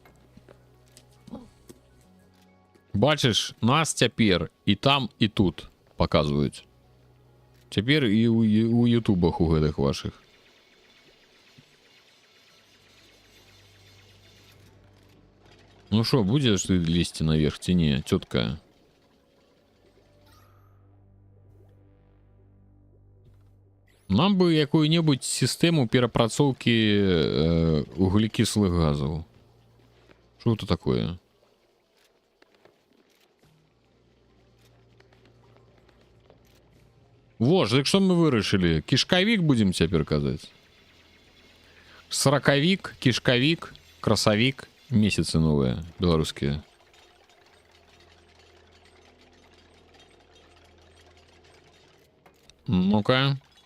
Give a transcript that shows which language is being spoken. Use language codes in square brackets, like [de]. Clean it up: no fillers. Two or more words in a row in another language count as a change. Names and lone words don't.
[be] Бачыш, нас цяпер і там, і тут паказваюць. Цяпер і ў ютубах у гэтых вашых. [ru] Ну шо, будешь ты лезть наверх, ці не, тётка? [be] Нам бы якую-небудзь сістэму перапрацоўкі вуглекіслых газаў. [ru] Что это такое? [be] Во ж, так што мы вырашылі? Кішкавік будзем цяпер казаць? Саракавік, кішкавік, красавік. [ru] Месяцы новые, белорусские. Ну-ка.